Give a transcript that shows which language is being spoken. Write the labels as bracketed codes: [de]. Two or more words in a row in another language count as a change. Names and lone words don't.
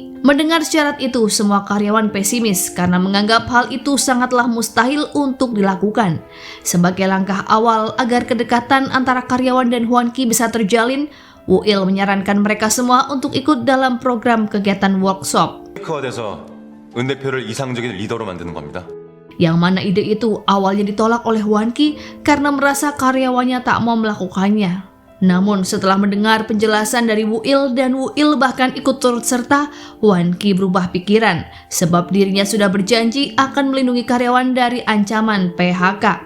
[id] Mendengar syarat itu, semua karyawan pesimis karena menganggap hal itu sangatlah mustahil untuk dilakukan. Sebagai langkah awal agar kedekatan antara karyawan dan Hwan Ki bisa terjalin, Wu-il menyarankan mereka semua untuk ikut dalam program kegiatan workshop. [ko] 가 돼서 은 대표를 이상적인 리더로 만드는 겁니다. [id] Yang mana ide itu awalnya ditolak oleh Hwan Ki karena merasa karyawannya tak mau melakukannya. Namun setelah mendengar penjelasan dari Wu-il dan Wu-il bahkan ikut turut serta, Hwan Ki berubah pikiran sebab dirinya sudah berjanji akan melindungi karyawan dari ancaman PHK.